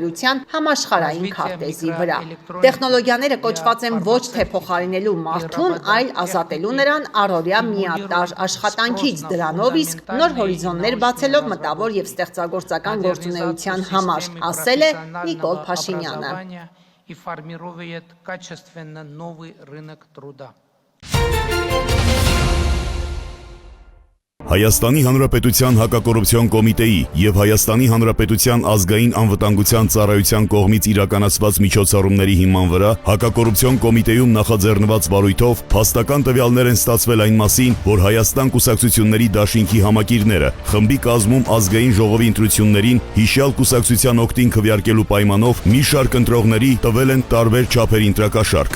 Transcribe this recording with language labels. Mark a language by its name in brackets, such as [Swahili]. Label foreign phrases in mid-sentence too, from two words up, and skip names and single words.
[Armenian] արտադրության համաշխարհային քարտեզի վրա։ Տեխնոլոգիաները կոչված են ոչ թե փոխարինելու մարդուն, այլ ազատելու նրան առօրյա միատարր աշխատանքից, դրանով իսկ նոր հորիզոններ բացելով մտավոր եւ ստեղծագործական գործունեության համար, ասել է Նիկոլ Փաշինյանը։ [Russian] И формирует качественно новый рынок труда. [Armenian] Հայաստանի Հանրապետության հակակոռուպցիոն կոմիտեի եւ Հայաստանի Հանրապետության ազգային անվտանգության ծառայության կողմից իրականացված միջոցառումների հիման վրա հակակոռուպցիոն կոմիտեում նախաձեռնված վարույթով փաստական տվյալներ են ստացվել այն մասին, որ Հայաստան կուսակցությունների դաշինքի համակիրները խմբի կազմում ազգային ժողովի ընտրություններին հիշյալ կուսակցության օգտին քվեարկելու պայմանով մի շարք ընտրողների տվել են տարբեր չափերի ընտրակաշարք։